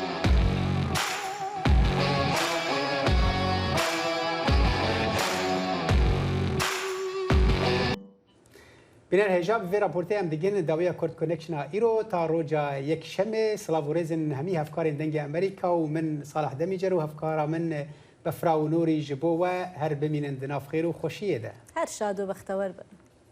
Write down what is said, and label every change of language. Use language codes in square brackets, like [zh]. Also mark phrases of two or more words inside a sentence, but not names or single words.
[ku] بینەر هێژا بێ راپۆرتەیە ئەم دەگەن داوەیە کورد کۆنێکشنا ئیرۆ تا ڕۆژە یەکشەمێ سڵاو و رێزن هەمی هەفکارên دەنگی ئەمریکا و من ساڵح دەمیجەر و هەفکارا من بەفرا و نۆری ji bo we her bimînin di nav xêr û xweşiyê de. Her şad û bextewar bin.